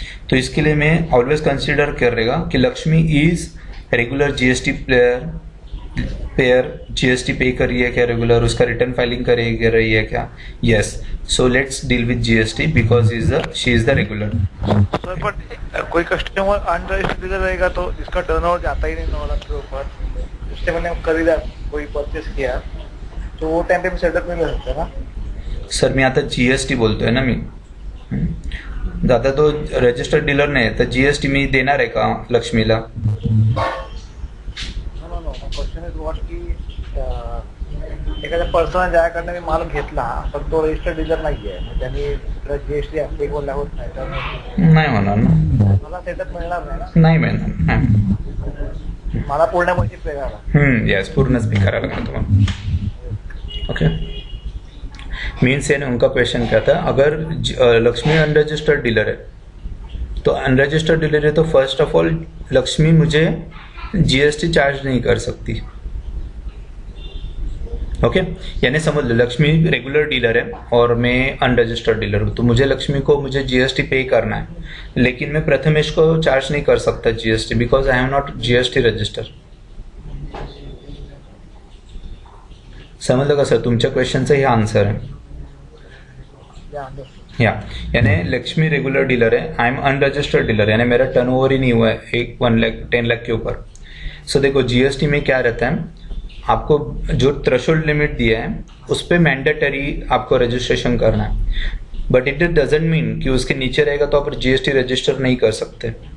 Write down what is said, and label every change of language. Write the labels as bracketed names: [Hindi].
[Hindi] तो इसके लिए मैं ऑलवेज कंसिडर कर रहेगा कि Lakshmi is regular GST pair, GST पे कर रही है क्या रेगुलर, उसका रिटर्न फाइलिंग कर रही है क्या? Yes. [English] So let's deal with GST because she is the regular. [Hindi] Sir but कोई कस्टमर अनरजिस्टर्ड डीलर रहेगा तो इसका टर्नओवर जाता ही नहीं 9 लाख के ऊपर. उससे मैंने खरीदा, कोई परचेस किया, तो वो टाइम पे सेटअप नहीं ले सकता ना. [Marathi] सर मी आता जीएसटी बोलतोय ना मी. दादा तो रजिस्टर्ड डीलर नाही तर जीएसटी मी देणार आहे का लक्ष्मीला? [English] no question is what [Marathi] की एखाद्या पर्सन ज्याकडनं मी माल घेतला पण तो रजिस्टर्ड डीलर नाहीये, त्यांनी जीएसटी ऍप्लिकेबल होत नाही, तर नाही होणार ना. मला सेटअप मिळणार नाही ना. नाही मिळणार. नाही. मला पूर्ण पैसे पे करायला. यस, पूर्णच पे करायला लागणार तुम्हाला. [English] Okay. [Hindi] मीन्स है ना, उनका क्वेश्चन क्या था, अगर लक्ष्मी अनरजिस्टर्ड डीलर है तो अनरजिस्टर्ड डीलर है तो फर्स्ट ऑफ ऑल लक्ष्मी मुझे जीएसटी चार्ज नहीं कर सकती. ओके यानी समझ लो लक्ष्मी रेगुलर डीलर है और मैं अनरजिस्टर्ड डीलर हूँ, तो मुझे लक्ष्मी को मुझे जीएसटी पे करना है, लेकिन मैं प्रथमेश को चार्ज नहीं कर सकता GST [English] Because I am not GST register. [Marathi] समजलं का सर? तुमच्या क्वेश्चनचं हे आन्सर आहे. [Hindi] या यानी लक्ष्मी रेगुलर डीलर है, [English] I am unregistered dealer, [Hindi] यानी मेरा टर्नओवर ही नहीं हुआ है 10 लाख के ऊपर. सो देखो जीएसटी में क्या रहता है, आपको जो थ्रेशोल्ड लिमिट दिया है उस पर मैंडेटरी आपको रजिस्ट्रेशन करना है, [English] but it doesn't mean [Hindi] कि उसके नीचे रहेगा तो आप जीएसटी रजिस्टर नहीं कर सकते.